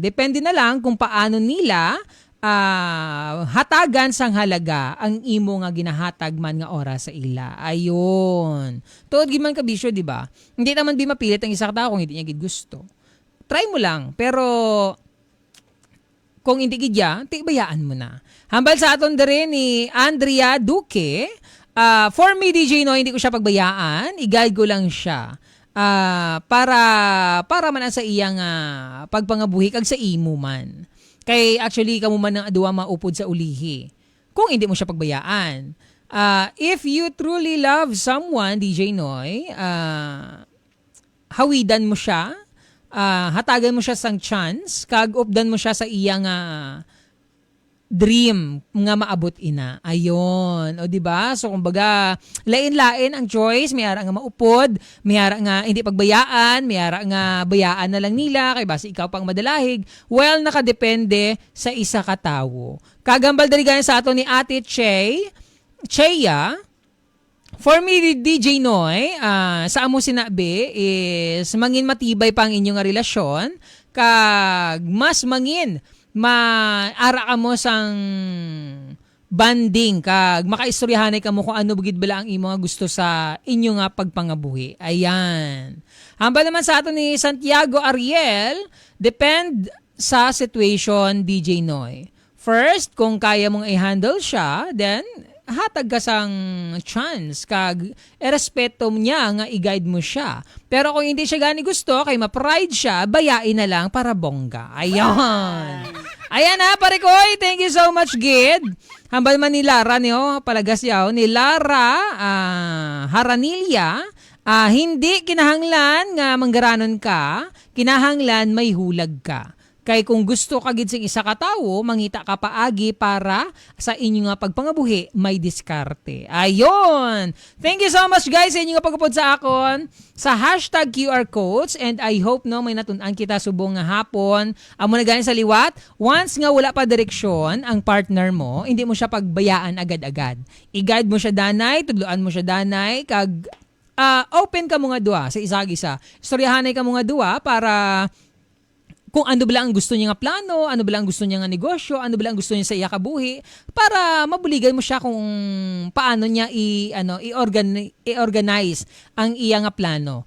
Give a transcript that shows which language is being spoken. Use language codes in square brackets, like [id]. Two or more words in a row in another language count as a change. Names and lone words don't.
[hil] Depende na lang kung paano nila hatagan sang halaga ang imo nga ginahatag man nga oras sa ila. Ayun. Tuod gid man kabisyo, di ba? Hindi naman mapilit ang isa ka tao kung hindi niya gid gusto. Try mo lang, pero kung hindi gid ya, bayaan mo na. Hambal sa aton dere ni Andrea Duque, [en] for me [hil] DJ Noy, hindi ko siya pagbayaan, i-guide ko lang siya. Para man sa iyang pagpangabuhi kag sa imo man. Kay actually kamo man ang aduwa maupod sa ulihi. Kung hindi mo siya pagbayaan. [en] If you truly love someone, [hil] DJ Noy, hawidan mo siya, hatagan mo siya sang chance, kag updan mo siya sa iyang dream nga maabot ina. Ayon. O di ba? So kumbaga, lain-lain ang choice, may ara nga maupod, may ara nga hindi pagbayaan, may ara nga bayaan na lang nila kay base ikaw pang madalahig. Well, nakadepende sa isa ka tawo. Kagambal dali ganyan sa ato ni Ate Cheya. [en] For me, [hil] DJ Noy, sa amo sinabi is mangin matibay pang inyong relasyon, kag mas mangin maara ka mo sang banding kag makaistoryahanay ka mo kung ano bugid bala ang imo nga gusto sa inyo nga pagpangabuhi. Ayan. Hambal naman sa ato ni Santiago Ariel, depend sa situation DJ Noy. First, kung kaya mong i-handle siya, then hatag ka sang chance kag erespeto niya nga i-guide mo siya. Pero kung hindi siya gani gusto, kay ma-pride siya, bayain na lang para bongga. Ayan. Ayan Parikoy, [en] thank you so much, [hil] Gid. Hambal man ni Lara niyo, palagas yaw, ni Lara Haranilla, hindi kinahanglan nga manggaranon ka, kinahanglan may hulag ka. Kay kung gusto ka gid sing isa ka tawo, mangita ka paagi para sa inyo nga pagpangabuhi may diskarte. Ayon! [en] Thank you so much guys [hil] sa inyo nga pagupod sa akon sa [en] hashtag QR codes, and I hope [hil] no may natun-an kita subong nga hapon. Amo na gayon sa liwat, once nga wala pa direksyon ang partner mo, hindi mo siya pagbayaan agad-agad. I-guide mo siya danay, tudloan mo siya danay, kag open ka mo nga duwa sa isa-isa. Istoryahanay ka mo nga duwa para kung ano ba lang ang gusto niya nga plano, ano ba lang ang gusto niya nga negosyo, ano ba lang ang gusto niya sa iya kabuhi, para mabuligan mo siya kung paano niya i-organize ang iya nga plano.